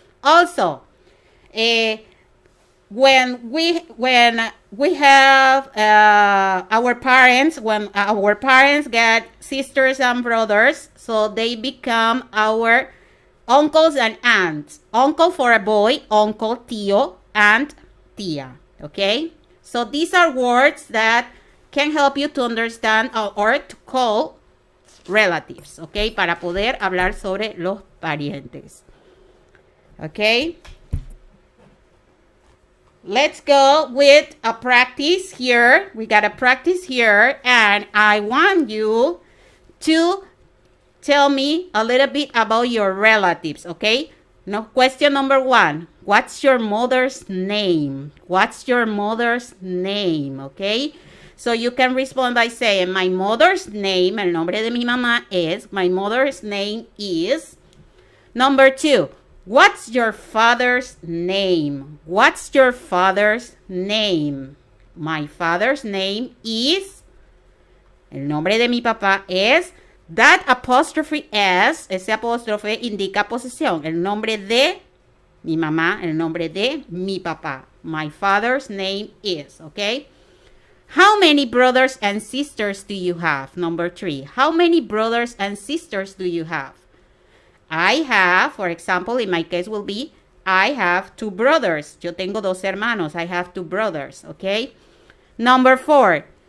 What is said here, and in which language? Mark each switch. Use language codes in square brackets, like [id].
[en] Also, when we have our parents, when our parents get sisters and brothers, so they become our uncles and aunts. Uncle for a boy, uncle, tío, aunt, tía, okay? So these are words that can help you to understand or to call relatives, okay? [es] Para poder hablar sobre los parientes, okay? [en] Let's go with a practice here. We got a practice here, and I want you to tell me a little bit about your relatives, okay? Now, question number 1. What's your mother's name? What's your mother's name, okay? So you can respond by saying, my mother's name, [es] el nombre de mi mamá es, [en] my mother's name is. Number 2. What's your father's name? What's your father's name? My father's name is. [es] El nombre de mi papá es. [en] That apostrophe S, [es] ese apóstrofe indica posesión. El nombre de mi mamá, el nombre de mi papá. [en] My father's name is, okay? How many brothers and sisters do you have? Number 3. How many brothers and sisters do you have? I have, for example, in my case will be, I have 2 brothers. [es] Yo tengo 2 hermanos. [en] I have 2 brothers, okay? Number 4.